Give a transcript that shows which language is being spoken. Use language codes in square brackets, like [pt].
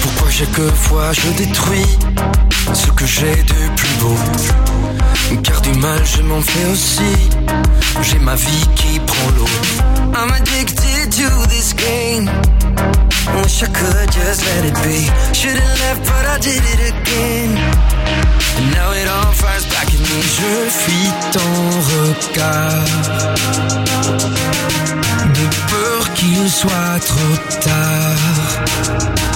[fr] Chaque fois je détruis ce que j'ai de plus beau. Car du mal je m'en fais aussi. J'ai ma vie qui prend l'eau. [en] I'm addicted to this game. Wish I could just let it be. Should've left but I did it again. And now it all fires back in me. [fr] Je fuis ton regard. De peur qu'il soit trop tard.